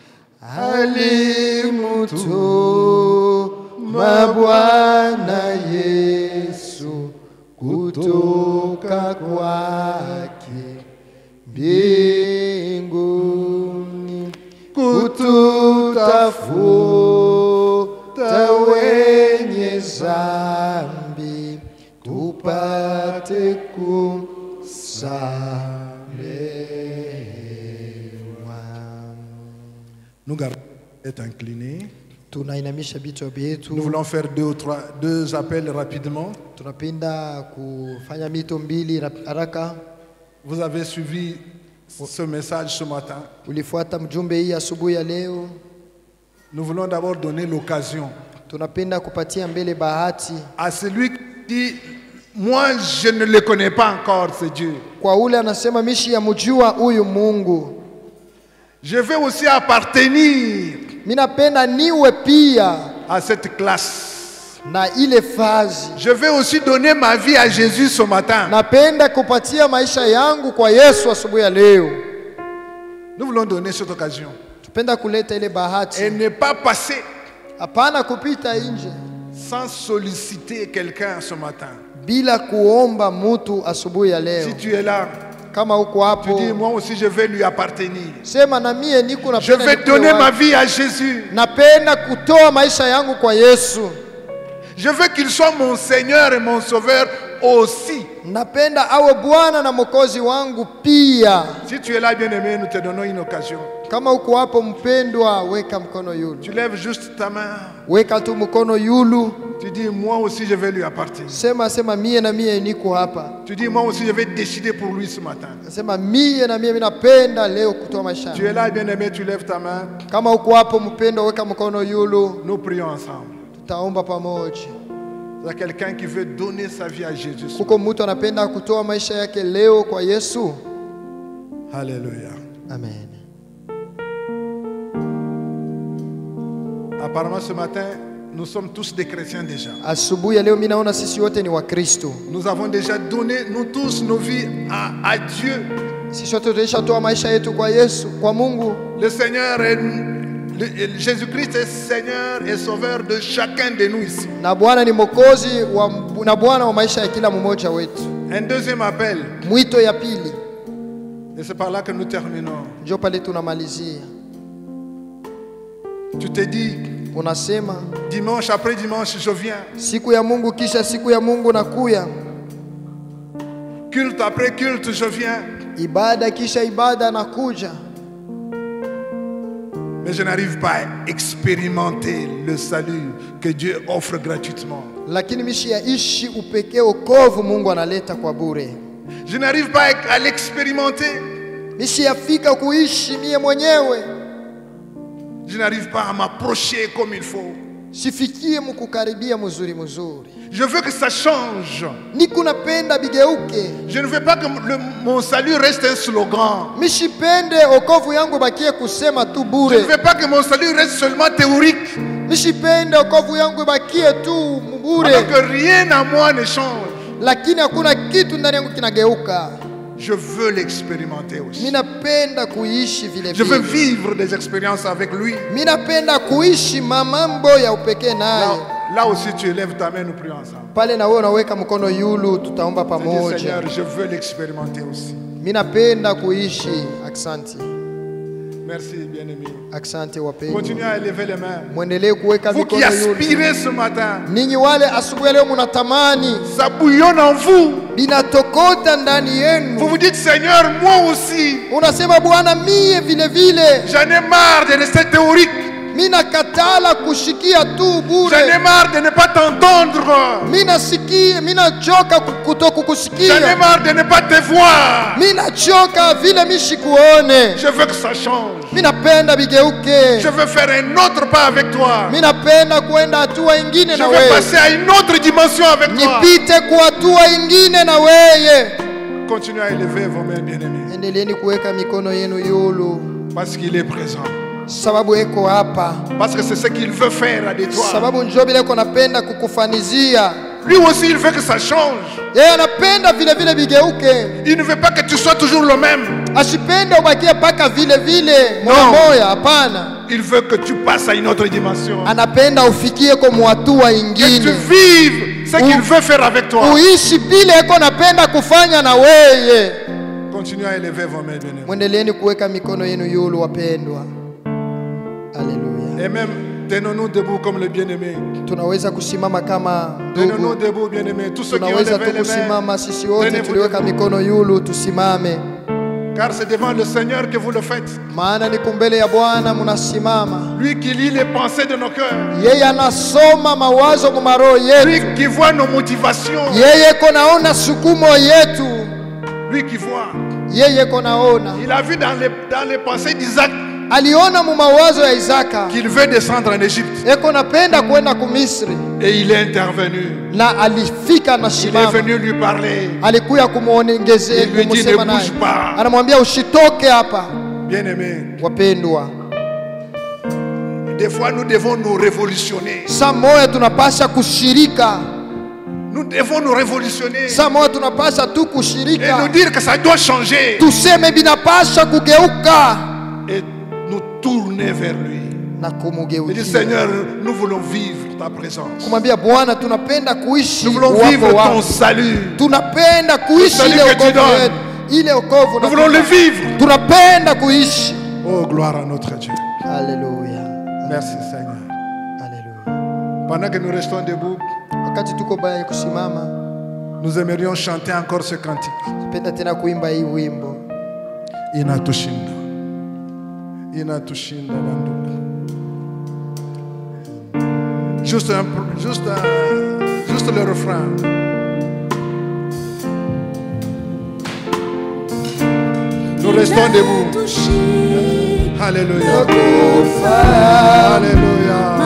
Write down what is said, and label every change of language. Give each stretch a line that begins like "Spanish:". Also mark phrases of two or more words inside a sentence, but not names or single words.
Swahili: Alimutuma Bwana Yesu kutoka kwake mbinguni kututafuta wenye zambi tupate kusamehewa.
French: Nous gardons être inclinés.
Swahili: Tunainamisha vichwa vyetu.
French: Nous voulons faire deux appels rapidement.
Swahili: Tunapenda kufanya mito mbili haraka.
French: Vous avez suivi ce message ce matin.
Swahili: Ulifuata mjumbe hii asubuhi ya leo.
French: Nous voulons d'abord donner l'occasion
Swahili: Tunapenda kupatia mbele bahati
French: à celui qui dit moi je ne le connais pas encore ce Dieu.
Swahili: kwa ule anasema mishi ya mjua huyu Mungu.
French: Je veux aussi appartenir
Swahili: Minapenda niwe pia
French: à cette classe.
Swahili: na ile fazi.
French: Je veux aussi donner ma vie à Jésus ce matin.
Swahili: Napenda kupatia maisha yangu kwa Yesu asubuhi ya leo.
French: Nous voulons donner cette occasion
Swahili: Tupenda kuleta ile bahati.
French: et ne pas passer
Swahili: Hapana kupita nje
French: sans solliciter quelqu'un ce matin.
Swahili: bila kuomba mtu asubuhi ya leo.
French: Si tu es là,
Swahili: Kama uko
French: tu
Swahili: hapo,
French: dis moi aussi je vais lui appartenir.
Swahili: sema na mie niko
French: Je
Swahili: napenda
French: vais
Swahili: nikuwe
French: donner ma
Swahili: wake.
French: vie à Jésus.
Swahili: Napenda kutoa maisha yangu kwa Yesu.
French: Je veux qu'il soit mon Seigneur et mon Sauveur aussi.
Swahili: Napenda awe Bwana na Mwokozi wangu pia.
French: Si tu es là, bien-aimé, nous te donnons une occasion.
Swahili: Kama uko hapo mpendwa, weka mkono yulu.
French: Tu lèves juste ta main.
Swahili: Weka tu mkono yulu.
French: Tu dis moi aussi je vais lui appartenir.
Swahili: Sema mie na mie niko hapa.
French: Tu dis moi aussi je vais décider pour lui ce matin.
Swahili: Sema mie na mie minapenda leo kutoa maisha yangu.
French: Tu es là, bien-aimé, tu lèves ta main.
Swahili: Kama uko hapo mpendwa, weka mkono yulu.
French: Nous prions ensemble.
Swahili: Tutaomba pamoja.
French: Il y a quelqu'un qui veut donner sa vie à Jésus.
Swahili: Kuko mtu anapenda kutoa maisha yake leo kwa Yesu.
French: Alléluia.
Swahili: Amen.
French: Apparemment ce matin, nous sommes tous des chrétiens déjà.
Swahili: Asubuhi ya leo mimi naona sisi wote ni Wakristo.
French: Nous avons déjà donné, nous tous, nos vies à Dieu.
Swahili: Sisi wote tulishatoa maisha yetu kwa Yesu, kwa Mungu.
French: Le Seigneur est, Jésus-Christ est Seigneur et Sauveur de chacun de nous ici.
Swahili: Na Bwana ni Mwokozi na Bwana wa maisha ya kila mmoja wetu.
French: Un deuxième appel,
Swahili: Mwito ya pili,
French: et c'est par là que nous terminons.
Swahili: ndio pale tunamalizia.
French: Tu te dis,
Swahili: Unasema
French: dimanche après dimanche, je viens.
Swahili: siku ya Mungu kisha siku ya Mungu nakuya.
French: Culte après culte, je viens.
Swahili: Ibada kisha ibada nakuja.
French: Mais je n'arrive pas à expérimenter le salut que Dieu offre gratuitement.
Swahili: Lakini mishi ya ishi upekee wokovu Mungu analeta kwa bure.
French: Je n'arrive pas à l'expérimenter.
Swahili: Mishi yafika kuishi mie mwenyewe.
French: Je n'arrive pas à m'approcher comme il faut.
Swahili: Sifikie mkukaribia mzuri mzuri.
French: Je veux que ça change.
Swahili: Niko napenda bigeuke.
French: Je ne veux pas que mon salut reste un slogan.
Swahili: Mishipende wokovu yangu bakie kusema tu
French: Je
Swahili: bure.
French: ne veux pas que mon salut reste seulement théorique.
Swahili: Mishipende wokovu yangu bakie tu bure.
French: Alors que rien à moi ne change.
Swahili: Lakini hakuna kitu ndani yangu kinageuka.
French: Je veux l'expérimenter aussi.
Swahili: Minapenda kuishi vile
French: Je veux
Swahili: vile.
French: vivre des expériences avec lui.
Swahili: Minapenda kuishi mambo ya upekee naye.
French: Là aussi tu élèves ta main, nous prions ensemble.
Swahili: Pale na wewe unaweka mkono yulu, tutaomba
French: Tu dis,
Swahili: pamoja.
French: Seigneur, je veux l'expérimenter aussi.
Swahili: Minapenda kuishi. Asante.
French: Merci, bien-aimé.
Swahili: Asante wapendwa.
French: Continuez à élever les mains.
Swahili: Mwendelee kuweka
French: Vous qui
Swahili: mikono yulu.
French: aspirez ce matin,
Swahili: Ninyi wale asubuhi ya leo mnatamani,
French: ça bouillonne en vous.
Swahili: binatokota ndani
French: Vous
Swahili: yenu.
French: vous dites, Seigneur, moi aussi,
Swahili: Unasema Bwana, mie vile vile
French: j'en ai marre de rester théorique.
Swahili: mina katala kushikia tu
French: J'en ai
Swahili: bure.
French: marre de ne pas t'entendre.
Swahili: Mina sikia, mina choka kutoka
French: J'en ai
Swahili: kukusikia.
French: marre de ne pas te voir.
Swahili: Mina choka vile mishikuone.
French: Je veux que ça change.
Swahili: Minapenda bigeuke.
French: Je veux faire un autre pas avec toi.
Swahili: Minapenda kwenda hatua ingine
French: Je
Swahili: na
French: veux
Swahili: wewe.
French: passer à une autre dimension avec toi.
Swahili: Nipite kwa hatua ingine na wewe.
French: Continuez à élever vos mains, bien-aimés.
Swahili: Endeleeni kuweka mikono yenu yulu,
French: Parce qu'il est présent.
Swahili: sababu eko hapa.
French: Parce que c'est ce qu'il veut faire à des toi.
Swahili: Sababu njoo bila eko napenda kukufanizia.
French: Lui aussi, il veut que ça change.
Swahili: Yeye anapenda vile vile bigeuke.
French: Il ne veut pas que tu sois toujours le même.
Swahili: Asipende ubakie paka vile vile moya No. moya, hapana.
French: Il veut que tu passes à une autre dimension.
Swahili: Anapenda ufikie kwa hatua
French: Que tu
Swahili: ingine.
French: vives ce qu'il veut faire avec toi.
Swahili: Uishi bila eko napenda kufanya na wewe.
French: Continuez à élever vos mains, bien-aimés.
Swahili: Mwendeleeni kuweka mikono yenu yulu wapendwa. Haleluya.
French: Et même, tenons-nous debout comme les bien-aimés.
Swahili: Tunaweza kusimama kama
French: Tenons-nous
Swahili: ndugu.
French: debout, bien-aimés. Tous ceux qui ont
Swahili: Tunaweza
French: levé
Swahili: tu
French: les mains.
Swahili: kusimama sisi wote
French: Tenez-vous
Swahili: tuliweka
French: debout.
Swahili: mikono yulu tusimame.
French: Car c'est devant le Seigneur que vous le faites.
Swahili: maana ni kumbele ya Bwana munasimama.
French: Lui qui lit les pensées de nos cœurs.
Swahili: Yeye anasoma mawazo mu roho yetu.
French: Lui qui voit nos motivations.
Swahili: Yeye konaona sukumo yetu.
French: Lui qui voit.
Swahili: Yeye konaona.
French: Il a vu dans les pensées d'Isaac.
Swahili: Aliona mu mawazo ya Isaka
French: qu'il veut descendre en Égypte.
Swahili: Eko napenda kwenda ku Misri.
French: Et il est intervenu.
Swahili: Na alifika na
French: Il est
Swahili: shimama.
French: venu lui parler.
Swahili: Alikuya kumuongezea
French: Il lui dit ne bouge pas.
Swahili: Anamwambia usitoke hapa.
French: Bien-aimé.
Swahili: Wapendwa.
French: Des fois nous devons nous révolutionner.
Swahili: Saa moja tunapasha kushirika.
French: Nous devons nous révolutionner.
Swahili: Saa moja tunapasha tu kushirika.
French: Et nous dire que ça doit changer.
Swahili: Tuseme binapasha kugeuka.
French: Et nous tourner vers lui. Il dit Seigneur, nous voulons vivre ta présence.
Swahili: Kumwambia Bwana tunapenda kuishi.
French: Nous voulons vivre ton salut.
Swahili: Tunapenda kuishi ile wokovu wetu. Ile wokovu
French: nous voulons le vivre.
Swahili: Tunapenda kuishi.
French: Oh gloire à notre Dieu. Alléluia. Merci Seigneur. Alléluia. Pendant que nous restons debout,
Swahili: wakati tuko baya kusimama,
French: nous aimerions chanter encore ce cantique.
Swahili: Tupenda tena kuimba hii wimbo. Inatushinda. Inatushinda bandugu.
French: Juste le refrain. Nous restons debout. Alléluia. Alléluia.